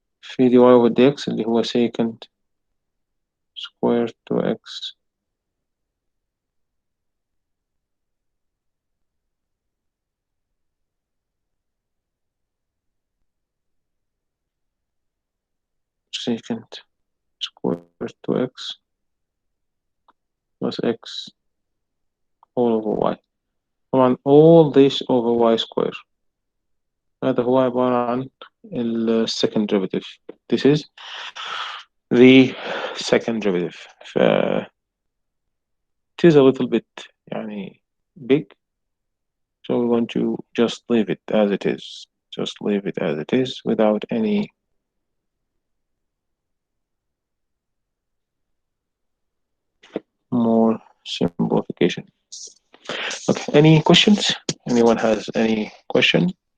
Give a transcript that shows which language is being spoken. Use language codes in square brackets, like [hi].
[ar] في دي واي [en] over dx [ar] اللي هو [en] secant square 2x secant square 2x plus x all over y. [ar] طبعا [en] all this over y square. [ar] هذا هو عبارة عن ال [en] second derivative. This is the second derivative. ف it is a little bit [ar] يعني [en] big, so we want to just leave it as it is. Just leave it as it is without any more simplification. Okay, any questions? Anyone has any question?